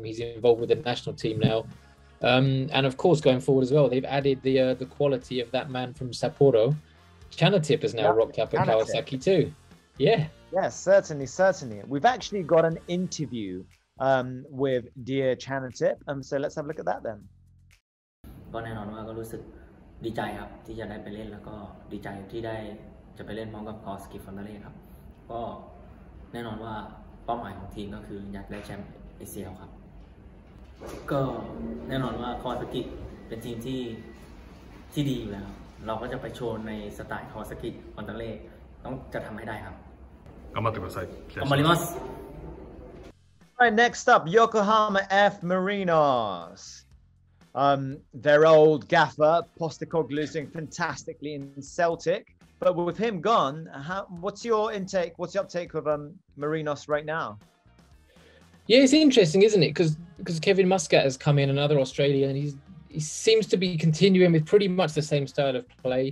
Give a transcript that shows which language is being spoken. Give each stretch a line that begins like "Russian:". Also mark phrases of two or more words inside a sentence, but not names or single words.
English: He's involved with the national team now, and of course going forward as well, they've added the quality of that man from Sapporo. Chanathip has now rocked up at Kawasaki too. Yes, certainly. We've actually got an interview with dear Chanathip, so let's have a look at that then.
Thai: ดีใจครับที่จะได้ไปเล่นแล้วก็ดีใจที่ได้จะไปเล่นพร้อมกับ Kawasaki Frontale ครับก็แน่นอนว่าเป้าหมายของทีมก็คืออยากได้แชมป์ ACL ครับก็แน่นอนว่า Kawasaki เป็นทีมที่ดีอยู่แล้วเราก็จะไปโชว์ในสไตล์ Kawasaki Frontale จะทำให้ได้ครับ
Japanese: 頑張ってください。頑張ります。
English: Right, next up, Yokohama F Marinos. Their old gaffer, Postecoglou, doing fantastically in Celtic. But with him gone, what's your intake? What's your uptake of Marinos right now? Yeah, it's interesting, isn't it? Because Kevin Muscat has come in, another Australian, and he seems to be continuing with pretty much the same style of play.